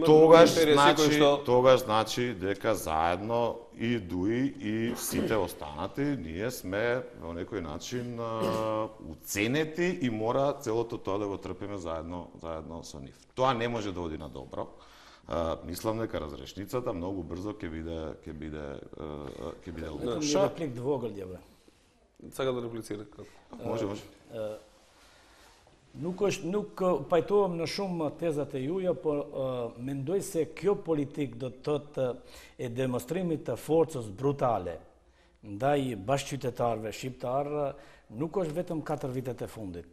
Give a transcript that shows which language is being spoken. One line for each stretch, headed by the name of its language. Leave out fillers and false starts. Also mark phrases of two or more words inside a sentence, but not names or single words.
Macedonian: тогаш значи дека заедно и Дуи и сите останати ние сме во некој начин уценети и мора целото тоа да го трпиме заедно со нив. Тоа не може да оди на добро. Мислам дека разрешницата многу брзо ќе биде лоша. Реплик двогледја бе. Сака да реплицира како? Може.
Albanian: Nuk pajtohem në shumë tezat e juja, por mendoj se kjo politik do të thotë e demonstrimit të forcës brutale ndaj bashkëqytetarëve shqiptar nuk është vetëm 4 vitet e fundit.